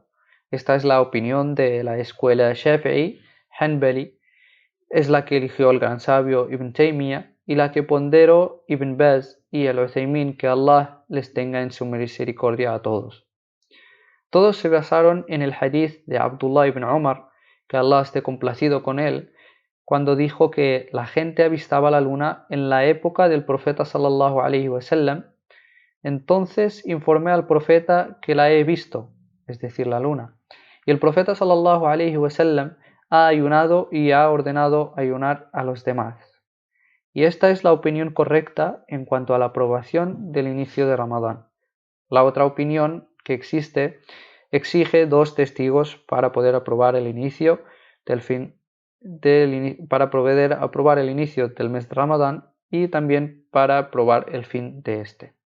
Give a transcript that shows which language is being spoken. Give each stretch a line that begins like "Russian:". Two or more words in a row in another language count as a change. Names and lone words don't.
Spanish: Esta es la opinión de la escuela Shafi'i, Hanbali, es la que eligió el gran sabio Ibn Taymiyyah y la que ponderó Ibn Baz y el Uthaymin, que Allah les tenga en su misericordia a todos. Todos se basaron en el hadith de Abdullah ibn Umar, que Allah esté complacido con él, cuando dijo que la gente avistaba la luna en la época del profeta
Arabic: صلى الله عليه وسلم.
Spanish: Entonces informé al profeta que la he visto, es decir, la luna. Y el profeta
Arabic: صلى الله عليه وسلم
Spanish: ha ayunado y ha ordenado ayunar a los demás. Y esta es la opinión correcta en cuanto a la aprobación del inicio de Ramadán. La otra opinión que existe exige dos testigos para poder aprobar el inicio para poder aprobar el inicio del mes de Ramadán y también para aprobar el fin de este.